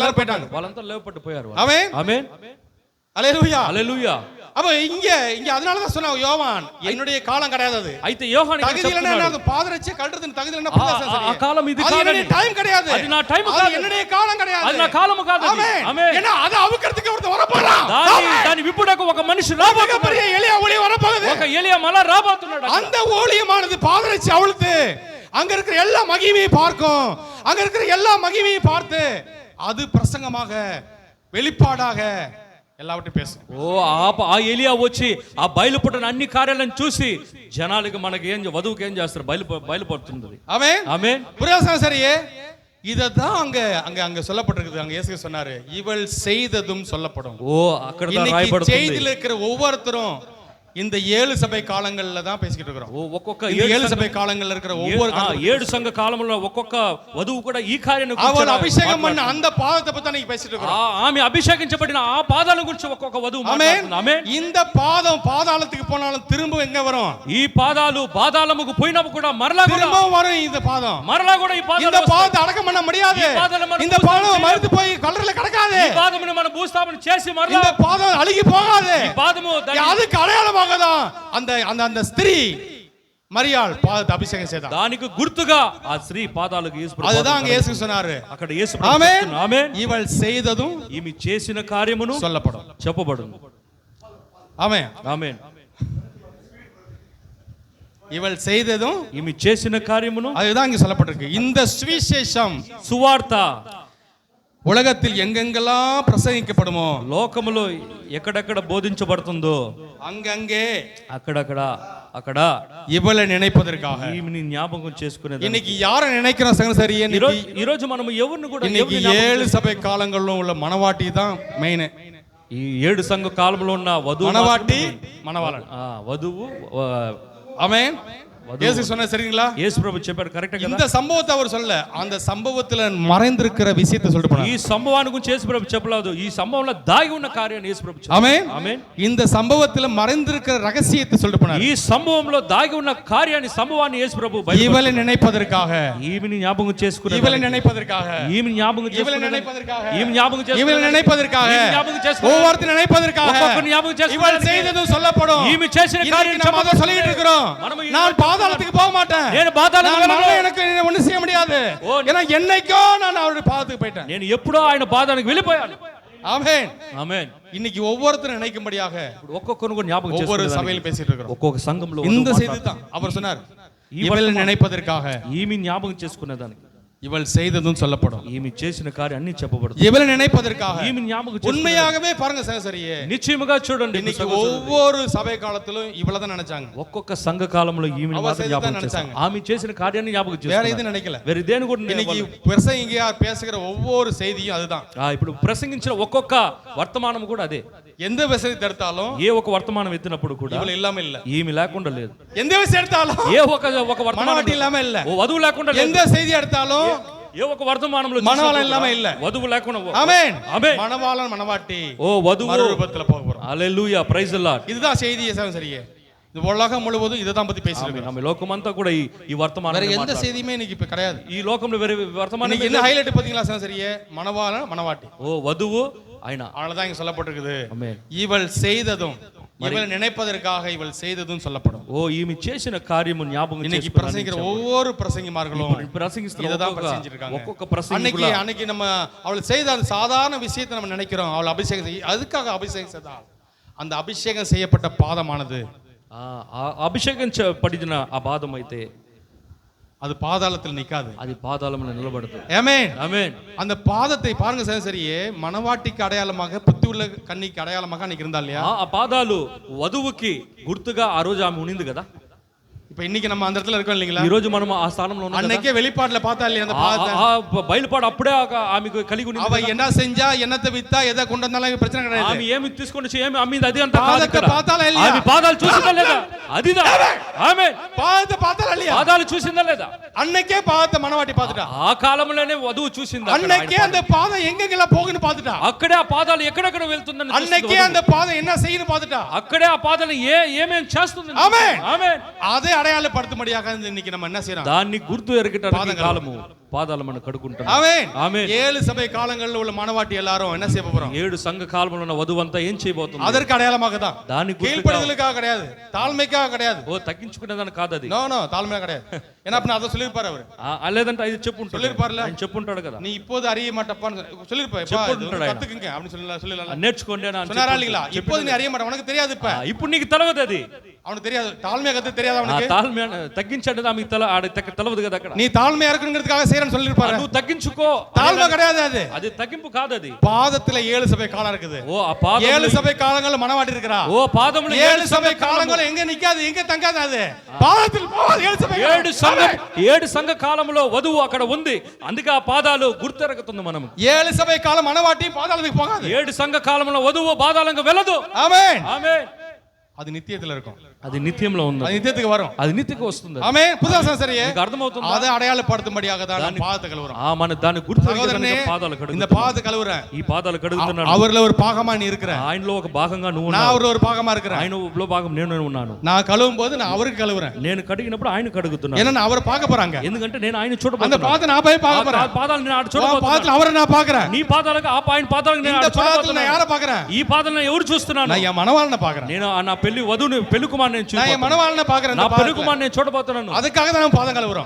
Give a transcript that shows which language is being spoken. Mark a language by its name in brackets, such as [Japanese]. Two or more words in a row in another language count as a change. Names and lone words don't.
[Tamil] போயிட்டாங்க. [Telugu] వాళ్ళంతా లేవపట్టు పోయారు. [Tamil] ஆமென். [Telugu] ఆమేన్. [Tamil] அல்லேலூயா. [Telugu] హల్లెలూయా. [Tamil] அப்ப இங்க அதனால தான் சொன்னா யோவான் என்னுடைய காலம் கிடையாது அது. [Telugu] అయితే యోహాను [Tamil] தகுதி இல்லன்னா அது பாதரட்சே கழட்டுறது தகுதி இல்லன்னா புரியாத [Telugu] ఆ కాలం ఇది కాదు. [Tamil] அது டைம் கிடையாது. [Telugu] అది నా టైం కాదు. [Tamil] அது என்னுடைய காலம் கிடையாது. [Telugu] అది నా కాలం కాదు. [Tamil] ஆமென். ஏன்னா அது அவுக்கிறதுக்கு ஒருத்தன் வர போறான். [Telugu] దాని విప్పుడకు ఒక మనిషి రాబోతున్నాడు. [Tamil] பெரிய எலியா ஊழியம் வர போகுது. [Telugu] ఒక ఎలియా మళ్ళా రాబోతున్నాడు. [Tamil] அந்த ஊழியமானது பாதரட்சே அவிழ்த்து அங்க இருக்கிற எல்லா மகிமையை பார்க்கும். அங்க இருக்கிற எல்லா மகிமையை பார்த்து அது பிரசங்கமாக வெளிப்பாடாக எல்லாவற்றையும் பேசும். [Telugu] ఆ ఎలియా వచ్చి ఆ బయలుపడిన అన్ని కార్యాలను చూసి జనాలకు మనకి వధువుకి ఏం చేస్తారు బయలుపడుతుంది. [Tamil] ஆமென். [Telugu] ఆమేన్. [Tamil] புரியாத சரியே இததான் அங்க அங்க அங்க சொல்லப்பட்டிருக்குது. அங்க இயேசு சொன்னாரு இவள் செய்ததும் சொல்லப்படும். [Telugu] అక్కడ [Tamil] இன்னைக்கு [Telugu] రాయబడుతుంది. [Tamil] செய்தியில இருக்கிற ஒவ்வொருத்தரும் இந்த 7 சபை காலங்கள்ல தான் பேசிக்கிட்டு இருக்கிறோம். [Telugu] ఒక్కొక్క [Tamil] 7 சபை காலங்கள்ல இருக்கிற ஒவ்வொரு [Telugu] 7 సంఘ కాలంలో ఒక్కొక్క వధువు కూడా ఈ కార్యాన్ని [Tamil] அவர் அபிஷேகம் பண்ண அந்த பாதத்தை பத்தி தான் பேசிட்டு இருக்கிறோம். [Telugu] ఆమె అభిషేకించబడిన ఆ పాదాల గురించి ఒక్కొక్క వధువు మాట్లాడుతుంది. ఆమేన్. [Tamil] இந்த பாதம் பாதாளத்துக்கு போனாலும் திரும்ப எங்க வரும்? [Telugu] ఈ పాదాలు పాదాళముకు పోయినప్పుడు కూడా మరలా [Tamil] வரும். இந்த பாதம் [Telugu] మరలా కూడా ఈ పాదాలు [Tamil] இந்த பாதத்தை அடக்கம் பண்ண முடியாது. இந்த பாதம் மறுத்து போய் கல்லறையில கிடக்காது. [Telugu] ఈ పాదమును మనం భూస్థాపన చేసి మరలా [Tamil] இந்த பாதம் அழுகி போகாது. [Telugu] ఈ పాదము [Tamil] அதுக்கு అடைయాளமாக தான் அந்த ஸ்திரீ மரியாள் பாதத்தை அபிஷேகம் செய்தார். [Telugu] దానికి గుర్తుగా ఆ స్త్రీ పాదాలకు యేసు ప్రభు [Tamil] அதுதான் அங்க இயேசு சொன்னாரு. [Telugu] అక్కడ యేసు ప్రభు చెప్తున్నారు. ఆమేన్. [Tamil] இவள் செய்ததும் [Telugu] ఈమె చేసిన కార్యమును [Tamil] சொல்லப்படும். [Telugu] చెప్పబడును. [Tamil] ஆமென். [Telugu] ఆమేన్. [Tamil] இவள் செய்ததும் [Telugu] ఈమె చేసిన కార్యమును [Tamil] அதுதான் இங்க சொல்லப்பட்டிருக்கு. இந்த சுவிசேஷம் [Telugu] సువార్త [Tamil] உலகத்தில் எங்கெங்கெல்லாம் பிரசங்கிக்கப்படுமோ [Telugu] లోకములో ఎక్కడెక్కడ బోధించబడుతుందో [Tamil] அங்கங்கே [Telugu] అక్కడ [Tamil] இவளை நினைப்பதற்காக [Telugu] ఈమెని జ్ఞాపకం చేసుకునేది. [Tamil] இன்னைக்கு யாரை நினைக்கிறோம் சகோதரியே? [Telugu] ఈ రోజు మనం ఎవరిని కూడా [Tamil] இன்னைக்கு 7 சபை காலங்களிலும் உள்ள மணவாட்டி தான் மெயின். [Telugu] ఈ 7 సంఘ కాలంలో ఉన్న వధువు [Tamil] மணவாட்டி மணவாளன். [Telugu] వధువు [Tamil] ஆமென். இயேசு சொன்ன சரிங்களா? [Telugu] యేసు ప్రభు చెప్పారు కరెక్ట్ కదా. [Tamil] இந்த சம்பவத்தை அவர் சொல்ல அந்த சம்பவத்துல மறைந்திருக்கிற விஷயத்தை சொல்லிட்டு போனார். [Telugu] ఈ సంభవాన్ని గురించి యేసు ప్రభు చెప్పలేదు. ఈ సంభవంలో దాగి ఉన్న కార్యాన్ని యేసు ప్రభు చెప్పారు. [Tamil] ஆமென். [Telugu] ఆమేన్. [Tamil] இந்த சம்பவத்துல மறைந்திருக்கிற ரகசியத்தை சொல்லிட்டு போனார். [Telugu] ఈ సంభవంలో దాగి ఉన్న సంభవాన్ని యేసు ప్రభు [Tamil] இவளை நினைப்பதற்காக, [Telugu] ఈమెని జ్ఞాపకం చేసుకునే [Tamil] இவளை நினைப்பதற்காக, [Telugu] ఈమెని జ్ఞాపకం [Tamil] இவளை [Telugu] చేసుకునే [Tamil] நினைப்பதற்காக, [Telugu] ఈమెని జ్ఞాపకం చేసుకునే [Tamil] இவளை நினைப்பதற்காக, [Telugu] జ్ఞాపకం చేసుకునే [Tamil] ஒவ்வொருத்தரும் நினைப்பதற்காக, [Telugu] ఒక్కొక్కరిని జ్ఞాపకం చేసుకునే [Tamil] இவள் செய்ததும் சொல்லப்படும். [Telugu] ఈమె చేసిన కార్యం [Tamil] நம்ம அதை சொல்லிட்டு இருக்கிறோம். நான் பாதாளத்துக்கு போக மாட்டேன். [Telugu] నేను పాతాళానికి వెళ్ళను. [Tamil] எனக்கு ஒண்ணும் செய்ய முடியாது. ஏன்னா என்னைக்கோ நான் அவருடைய பாதத்துக்கு போயிட்டேன். [Telugu] నేను ఎప్పుడో ఆయన పాదానికి వెళ్ళిపోయాను. [Tamil] ஆமென். [Telugu] ఆమేన్. [Tamil] இன்னைக்கு ஒவ்வொருத்தரும் நினைக்கும்படியாக [Telugu] ఒక్కొక్కరు కూడా జ్ఞాపకం [Tamil] ஒவ்வொரு [Telugu] చేసుకునే [Tamil] சபையில பேசிட்டு இருக்கிறோம். [Telugu] ఒక్కొక్క సంఘంలో [Tamil] இந்த செய்தி தான் அவர் சொன்னார். இவளை நினைப்பதற்காக, [Telugu] ఈమె జ్ఞాపకం చేసుకునేదానికి [Tamil] இவள் செய்ததும் சொல்லப்படும். [Telugu] ఈమె చేసిన కార్యం అన్ని చెప్పబడుతుంది. [Tamil] இவளை நினைப்பதற்காக [Telugu] ఈమె జ్ఞాపకం [Tamil] உண்மையாகவே பாருங்க சகோதரியே, [Telugu] నిశ్చయముగా చూడండి. [Tamil] இன்னைக்கு ஒவ்வொரு சபை காலத்திலும் இவளை தான் நினைச்சாங்க. [Telugu] ఒక్కొక్క సంఘ కాలంలో ఈమె [Tamil] அவ [Telugu] మాత్రం జ్ఞాపకం [Tamil] செய்ததான் [Telugu] చేశారు. ఆమె చేసిన కార్యాన్ని జ్ఞాపకం [Tamil] வேற [Telugu] చేసుకున్నారు. [Tamil] எதுவும் நினைக்கல. [Telugu] వేరే దేని కూడా [Tamil] இன்னைக்கு பிரசங்கியா பேசுகிற ஒவ்வொரு செய்தியும் அதுதான். [Telugu] ఇప్పుడు ప్రసంగించిన ఒక్కొక్క వర్తమానం కూడా అదే. [Tamil] எந்த விஷயத்தை எடுத்தாலும் [Telugu] ఏ ఒక వర్తమానం ఎత్తినప్పుడు కూడా [Tamil] இவள் இல்லாம இல்ல. [Telugu] ఈమె లేకుండా లేదు. [Tamil] எந்த விஷயம் எடுத்தாலும் [Telugu] ఏ ఒక వర్తమానం [Tamil] மணவாட்டி இல்லாம இல்ல. [Telugu] ఓ వధువు లేకుండా లేదు. [Tamil] எந்த செய்தி எடுத்தாலும் [Telugu] ఏ ఒక వర్తమానంలో [Tamil] மணவாளன் இல்லாம இல்ல. [Telugu] వధువు లేకుండా. [Tamil] ஆமென். [Telugu] ఆమేన్. [Tamil] மணவாளன் மணவாட்டி [Telugu] ఓ వధువు [Tamil] மறுரூபத்துல போக போறோம். [Telugu] హల్లెలూయా [English] Praise the Lord. [Tamil] இதுதான் செய்தி சகோதரியே. இது உலகம் முழுவதும் இதை தான் பத்தி பேசிட்டு இருக்கோம். [Telugu] ఆమె లోకమంతా కూడా ఈ వర్తమానం [Tamil] வேற எந்த செய்தியுமே இன்னைக்கு இப்ப கிடையாது. [Telugu] ఈ లోకంలో వేరే వర్తమానం [Tamil] இன்னைக்கு என்ன ஹைலைட் பாத்தீங்களா சகோதரியே? மணவாளன் மணவாட்டி. [Telugu] ఓ వధువు ఆయన. [Tamil] அவ்வளவுதான் இங்க சொல்லப்பட்டிருக்குது. [Telugu] ఆమేన్. [Tamil] இவள் செய்ததும், இவள் நினைப்பதற்காக இவள் செய்ததும் சொல்லப்படும். [Telugu] ఓ ఈమె చేసిన కార్యము జ్ఞాపకం [Tamil] இன்னைக்கு [Telugu] చేసుకుని [Tamil] பிரசங்கிக்கிற ஒவ்வொரு பிரசங்கிமார்களும் [Telugu] ప్రసంగిస్తున్న [Tamil] இததான் பிரசங்கிச்சிருக்காங்க. [Telugu] ఒక్కొక్క ప్రసంగికుల [Tamil] அன்னைக்கு நம்ம அவள் செய்த அந்த சாதாரண விஷயத்தை நம்ம நினைக்கிறோம். அவள் அபிஷேகம் செய்ய, அதுக்காக அபிஷேகம் செய்தாள். அந்த அபிஷேகம் செய்யப்பட்ட பாதமானது [Telugu] అభిషేకించబడిన ఆ పాదం అయితే [Tamil] அது பாதாளத்தில் நிக்காது. [Telugu] అది పాదాళంలో నిలబడుతుంది. [Tamil] ஆமென். [Telugu] ఆమేన్. [Tamil] அந்த பாதத்தை பாருங்க சகோதரியே, மணவாட்டிக்கு அடையாளமாக, புத்தி உள்ள கன்னிக்கு அடையாளமாக அன்னைக்கு இருந்தா இல்லையா? [Telugu] ఆ పాదాలు వధువుకి గుర్తుగా ఆ రోజు ఆమె ఉనింది కదా. [Tamil] இப்ப இன்னைக்கு நம்ம அந்த இடத்துல இருக்கோம் இல்லீங்களா? [Telugu] ఈ రోజు మనం ఆ స్థానంలో ఉన్నాం కదా. [Tamil] அன்னைக்கே வெளிப்பாட்டுல பார்த்தா இல்லையா அந்த பாதத்தை? [Telugu] బయలుపాడు అప్పుడే ఆమెకు కలిగి ఉంది. [Tamil] அவ என்ன செஞ்சா, என்னத்தை வித்தா, எதை கொண்டு வந்தாலும் பிரச்சனை கிடையாது. [Telugu] ఆమె ఏమి తీసుకొని ఏమి అమ్మింది అది అంత కాదు [Tamil] பாதத்தை [Telugu] ఇక్కడ. [Tamil] பார்த்தாலே இல்லையா? [Telugu] ఆమె పాదాలు చూసిందా లేదా? అదిదా. ఆమేన్. [Tamil] பாதத்தை பார்த்தாலே இல்லையா? [Telugu] పాదాలు చూసిందా లేదా? [Tamil] அன்னைக்கே பாதத்தை மணவாட்டி பார்த்துட்டா. [Telugu] ఆ కాలంలోనే వధువు చూసిందా? [Tamil] அன்னைக்கே அந்த பாதம் எங்கெங்கெல்லாம் போகுன்னு பார்த்துட்டா. [Telugu] అక్కడే ఆ పాదాలు ఎక్కడెక్కడ వెళ్తుందని [Tamil] அன்னைக்கே அந்த பாதம் என்ன செய்யுன்னு பார்த்துட்டா. [Telugu] అక్కడే ఆ పాదాలు ఏమేం చేస్తుంది. ఆమేన్. ఆమేన్. [Tamil] அதை அடையாளப்படுத்தும்படியாக இன்னைக்கு நம்ம என்ன செய்யறோம்? [Telugu] దాన్ని గుర్తు ఎరగటానికి కాలము పాదాలు మనం కడుక్కుంటున్నాం. [Tamil] ஆமென். [Telugu] ఆమేన్. [Tamil] 7 சபை காலங்களில் உள்ள மனவாட்டி எல்லாரும் என்ன செய்ய போறோம்? [Telugu] 7 సంఘ కాలంలో ఉన్న వధువంతా ఏం చేయబోతుంది? [Tamil] அதற்கு அடையாளமாக தான். [Telugu] దాని గుర్తుగా. [Tamil] கீழ்ப்படிதலுக்காக கிடையாது, தாழ்மைக்காக கிடையாது. [Telugu] ఓ తగ్గించుకునేదాని కాదు అది. [Tamil] நோ தாழ்மையா கிடையாது. ஏன்னா அப்ப அதை சொல்லிருப்பாரு அவரு. [Telugu] లేదంటే అది చెప్పుంటాడు. [Tamil] சொல்லிருப்பார்ல. [Telugu] ఆయన చెప్పుంటాడు కదా. [Tamil] நீ இப்போது அறிய மாட்டப்பான்னு சொல்லிருப்பா. [Telugu] చెప్పుంటాడు ఆయన. [Tamil] கத்துக்குங்க அப்படி சொல்லலாம். [Telugu] నేర్చుకోండి అని [Tamil] சொன்னாரா இல்லீங்களா? இப்போது நீ அறிய மாட்ட, உனக்கு தெரியாது. இப்ப [Telugu] ఇప్పుడు నీకు తెలవదు అది. [Tamil] அவனுக்கு தெரியாது, தாழ்மையா கத்து தெரியாது அவனுக்கு. [Telugu] తాల్మే తగ్గించండి ఆమెకు తెలవదు కదా అక్కడ. [Tamil] நீ தாழ்மையா இருக்கணுங்கிறதுக்காக செய்யறன்னு சொல்லிருப்பாரு. [Telugu] నువ్వు తగ్గించుకో. [Tamil] தாழ்மை கிடையாது அது. [Telugu] అది తగ్గింపు కాదు అది. [Tamil] பாதத்துல 7 சபை காலம் இருக்குது. [Telugu] ఓ ఆ పాదం [Tamil] 7 சபை காலங்கள்ல மனவாட்டி இருக்கறா. [Telugu] ఓ పాదములు [Tamil] 7 [Telugu] సభை కాలంలో [Tamil] எங்க நிக்காது, எங்க தங்காது அது. பாதத்தில் போவாது 7 సభை. [Telugu] 7 సంఘ కాలంలో వధువు అక్కడ ఉంది. అందుకే ఆ పాదాలు గుర్తెరగుతుంది మనం. 7 సభை కాలం మనవాటి పాదాలకు పోகாது. 7 సంఘ కాలంలో వధువు పాదాలకు వెళ్ళదు. ఆమేన్. ఆమేన్. [Tamil] அது நித்தியத்துல இருக்கும். [Telugu] అది నిత్యంలో ఉంది. [Tamil] அது நித்தியத்துக்கு வரும். [Telugu] అది నిత్యకు వస్తుంది. [Tamil] ஆமென். புது సంవత్సరயே [Telugu] మీకు అర్థమవుతుందా? [Tamil] அதை அடையாளப்படுத்தும்படியாக தான் நான் பாதத்தை கழுவுறேன். [Telugu] మన దాని గుర్తెరగడానికి [Tamil] சகோதரனே, [Telugu] పాదాలు కడుగు. [Tamil] இந்த பாதத்தை கழுவுறேன். [Telugu] ఈ పాదాలు కడుగుతున్నాను. [Tamil] அவர்ல ஒரு பாகமா நீ இருக்கிற. [Telugu] ఆయనలో ఒక భాగంగా నువ్వు [Tamil] நான் [Telugu] ఉన్నావు. [Tamil] அவர்ல ஒரு பாகமா இருக்கிறேன். [Telugu] ఆయనలో భాగం నేను ఉన్నాను. [Tamil] நான் கழுவும் போது நான் அவருக்கு கழுவுறேன். [Telugu] నేను కడిగినప్పుడు ఆయన కడుగుతున్నాను. [Tamil] ஏன்னா நான் அவரை பார்க்க போறாங்க. [Telugu] ఎందుకంటే నేను ఆయన [Tamil] அந்த [Telugu] చూడబోతున్నాను. [Tamil] பாதத்தை நான் போய் பார்க்க போறேன். [Telugu] ఆ పాదాలు నేను ఆడ [Tamil] அந்த [Telugu] చూడబోతున్నాను. [Tamil] பாதத்துல அவரை நான் பார்க்கறேன். [Telugu] నీ పాదాలకు ఆయన పాదాలకు నేను [Tamil] இந்த [Telugu] ఆడ [Tamil] பாதத்துல நான் [Telugu] చూడబోతున్నాను. [Tamil] யாரை பார்க்கறேன்? [Telugu] ఈ పాదాలను ఎవరు చూస్తున్నాను? [Tamil] நான் என் மனவாளனை பார்க்கறேன். [Telugu] నేను నా పెళ్లి వధువుని పెళ్లి కుమారుని [Tamil] நான் என் [Telugu] చూడబోతున్నాను. [Tamil] மனவாளனை பார்க்கறேன். [Telugu] నా [Tamil] இந்த [Telugu] పెళ్లి [Tamil] பாதத்துல. [Telugu] కుమారుని నేను చూడబోతున్నాను. [Tamil] அதுக்காக தான் நான் பாதம் கழுவுறோம்.